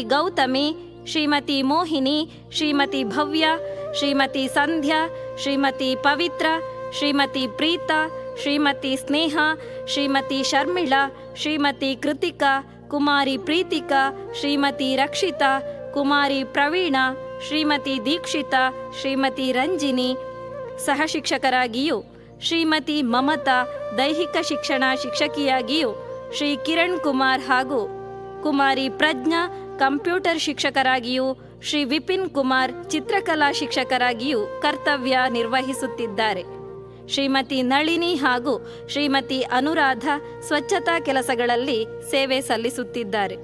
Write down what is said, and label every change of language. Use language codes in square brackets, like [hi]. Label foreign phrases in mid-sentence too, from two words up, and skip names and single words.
[kn] ಗೌತಮಿ, ಶ್ರೀಮತಿ ಮೋಹಿನಿ, ಶ್ರೀಮತಿ ಭವ್ಯ, ಶ್ರೀಮತಿ ಸಂಧ್ಯಾ, ಶ್ರೀಮತಿ ಪವಿತ್ರ, ಶ್ರೀಮತಿ ಪ್ರೀತಾ, ಶ್ರೀಮತಿ ಸ್ನೇಹ, ಶ್ರೀಮತಿ ಶರ್ಮಿಳಾ, ಶ್ರೀಮತಿ ಕೃತಿಕಾ, ಕುಮಾರಿ ಪ್ರೀತಿಕಾ, ಶ್ರೀಮತಿ ರಕ್ಷಿತಾ, ಕುಮಾರಿ ಪ್ರವೀಣಾ, ಶ್ರೀಮತಿ ದೀಕ್ಷಿತಾ, ಶ್ರೀಮತಿ ರಂಜಿನಿ, ಸಹಶಿಕ್ಷಕರಾಗಿಯೂ ಶ್ರೀಮತಿ ಮಮತಾ, ದೈಹಿಕ ಶಿಕ್ಷಣ ಶಿಕ್ಷಕಿಯಾಗಿಯೂ ಶ್ರೀ ಕಿರಣ್ ಕುಮಾರ್ ಹಾಗೂ ಕುಮಾರಿ ಪ್ರಜ್ಞಾ, ಕಂಪ್ಯೂಟರ್ ಶಿಕ್ಷಕರಾಗಿಯೂ ಶ್ರೀ ವಿಪಿನ್ ಕುಮಾರ್ ಚಿತ್ರಕಲಾ ಶಿಕ್ಷಕರಾಗಿಯೂ ಕರ್ತವ್ಯ ನಿರ್ವಹಿಸುತ್ತಿದ್ದಾರೆ. ಶ್ರೀಮತಿ ನಳಿನಿ ಹಾಗೂ ಶ್ರೀಮತಿ ಅನುರಾಧ ಸ್ವಚ್ಛತಾ ಕೆಲಸಗಳಲ್ಲಿ ಸೇವೆ ಸಲ್ಲಿಸುತ್ತಿದ್ದಾರೆ.